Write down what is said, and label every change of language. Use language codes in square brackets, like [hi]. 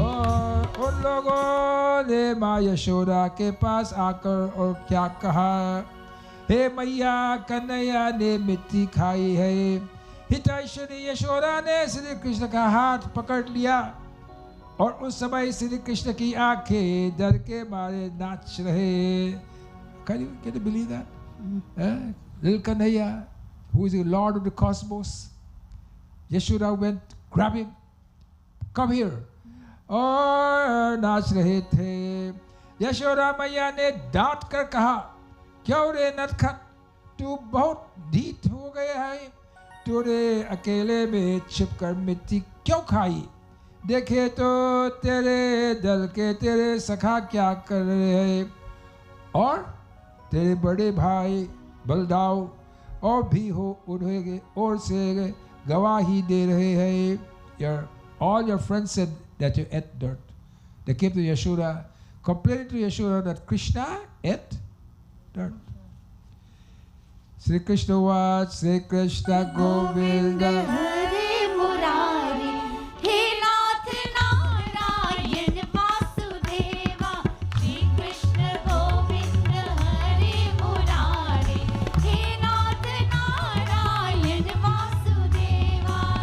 [hi] और उन लोगों ने माँ यशोदा के पास आकर और क्या कहा, हे मैया कन्हैया ने मिट्टी खाई है। हितैषणी यशोदा ने श्री कृष्ण का हाथ पकड़ लिया और उस समय श्री कृष्ण की आंखें डर के मारे नाच रहे। [en] Can you believe that? Little Kanhaiya, who is the Lord of the cosmos, Yashoda went, grab him, come here. [hi] और नाच रहे थे। यशोदा मैया ने डांट कर कहा, क्यों रे नटखट, तू बहुत ढीठ हो गया है, तूने अकेले में छिपकर मिट्टी क्यों खाई? देखे तो तेरे दल के तेरे सखा क्या कर रहे हैं, और तेरे बड़े भाई बलदाव और भी हो उन्हें और से गवाही दे रहे हैं। [en] All your friends said that you ate dirt. They came to Yashoda, complaining to Yashoda that Krishna ate dirt. Sri Krishna was Sri Krishna Govinda [hi] Hare Murari hey Nath Narayan Vasudeva. Shri Krishna Govind Hare Murari hey Nath Narayan Vasudeva.